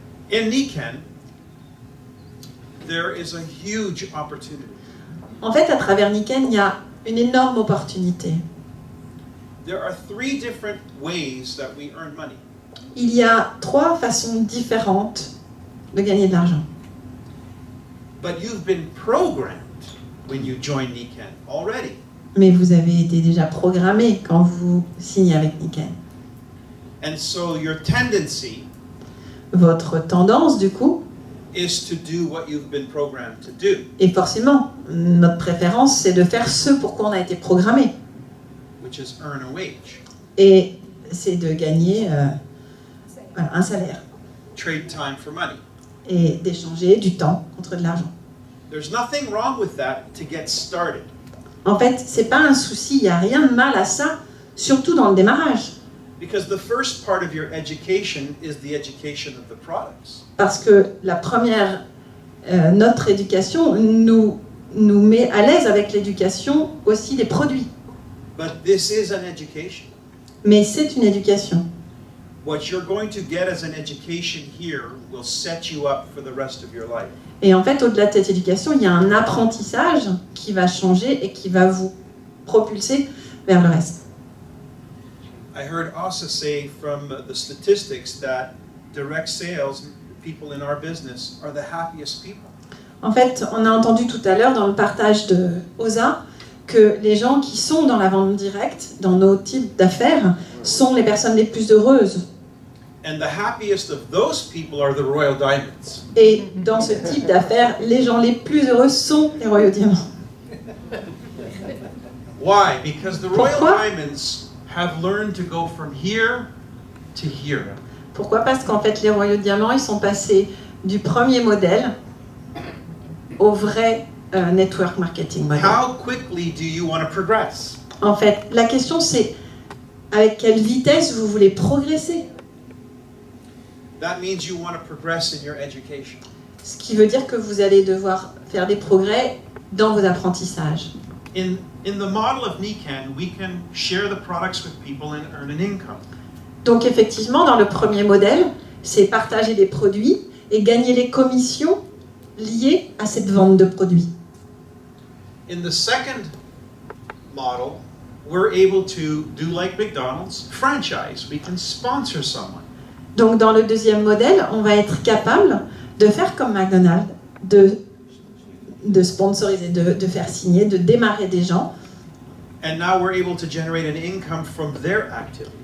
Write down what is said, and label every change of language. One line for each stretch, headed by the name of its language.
English: In Nikan, there is a huge opportunity.
French: En fait, à travers Niken, il y a une énorme opportunité.
English: There are 3 different ways that we earn money.
French: Il y a 3 façons différentes de gagner de l'argent.
English: But you've been programmed when you join Nikan already.
French: Mais vous avez été déjà programmé quand vous signez avec Niken.
English: And so your tendency
French: Votre tendance, du coup,
English: is to do what you've been programmed to do,
French: et forcément, notre préférence, c'est de faire ce pour quoi on a été programmé.
English: which is earn a wage.
French: Et c'est de gagner voilà, un salaire
English: Trade time for money.
French: et d'échanger du temps contre de l'argent.
English: There's nothing wrong with that to get started.
French: En fait, c'est pas un souci, il n'y a rien de mal à ça, surtout dans le démarrage.
English: Because the first part of your education is the education of the products.
French: Parce que la première, notre éducation nous met à l'aise avec l'éducation aussi des produits.
English: But this is an education.
French: Mais c'est une éducation.
English: What you're going to get as an education here will set you up for the rest of your life.
French: Et en fait, au-delà de cette éducation, il y a un apprentissage qui va changer et qui va vous propulser vers le reste.
English: I heard Asa say from the statistics that direct sales people in our business are the happiest people.
French: En fait, on a entendu tout à l'heure dans le partage de OSA que les gens qui sont dans la vente directe, dans nos types d'affaires, sont les personnes les plus heureuses.
English: And the happiest of those people are the Royal Diamonds.
French: Et dans ce type d'affaires, les gens les plus heureux sont les Royaux Diamants.
English: Why? Because the Royal
French: Pourquoi?
English: Diamonds have learned to go from here to here.
French: Pourquoi? Parce qu'en fait, les Royaux Diamants, ils sont passés du premier modèle au vrai network marketing model.
English: How quickly do you want to progress?
French: En fait, la question c'est avec quelle vitesse vous voulez progresser?
English: That means you want to progress in your education.
French: Ce qui veut dire que vous allez devoir faire des progrès dans vos apprentissages.
English: In the model of Nikan, we can share the products with people and earn an income.
French: Donc effectivement, dans le premier modèle, c'est partager des produits et gagner les commissions liées à cette vente de produits.
English: In the second model, we're able to do like McDonald's, franchise. We can sponsor someone.
French: Donc dans le deuxième modèle, on va être capable de faire comme McDonald's, de sponsoriser, de faire signer, de démarrer des gens.
English: And now we're able to generate an income from their activity.